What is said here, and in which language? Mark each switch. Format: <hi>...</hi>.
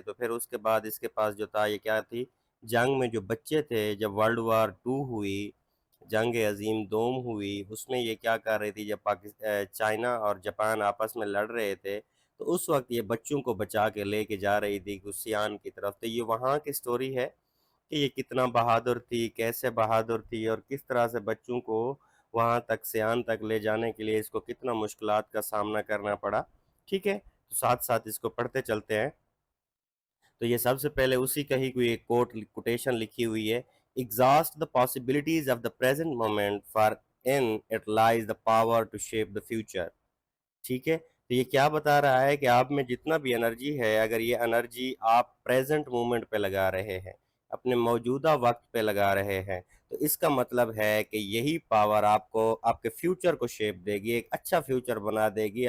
<ur>تو پھر اس کے بعد اس کے پاس جو تھا یہ کیا تھی، جنگ میں جو بچے تھے، جب ورلڈ وار 2 ہوئی، جنگ عظیم دوم ہوئی، اس میں یہ کیا کر رہی تھی، جب چائنا اور جاپان آپس میں لڑ رہے تھے تو اس وقت یہ بچوں کو بچا کے لے کے جا رہی تھی سیان کی طرف. تو یہ وہاں کی سٹوری ہے کہ یہ کتنا بہادر تھی، کیسے بہادر تھی، اور کس طرح سے بچوں کو وہاں تک سیان تک لے جانے کے لیے اس کو کتنا مشکلات کا سامنا کرنا پڑا. ٹھیک ہے، تو ساتھ ساتھ اس کو پڑھتے چلتے ہیں. تو یہ سب سے پہلے اسی کا ہی کوئی ایک کوٹیشن لکھی ہوئی ہے.</ur> <en>Exhaust the possibilities of the present moment, for in it lies the power to shape the future.</en> <ur>ٹھیک ہے، تو یہ کیا بتا رہا ہے کہ آپ میں جتنا بھی انرجی ہے، اگر یہ انرجی آپ پریزنٹ مومنٹ پہ لگا رہے ہیں، اپنے موجودہ وقت پہ لگا رہے ہیں، تو اس کا مطلب ہے کہ یہی پاور آپ کو آپ کے فیوچر کو شیپ دے گی، ایک اچھا فیوچر بنا دے گی.</ur>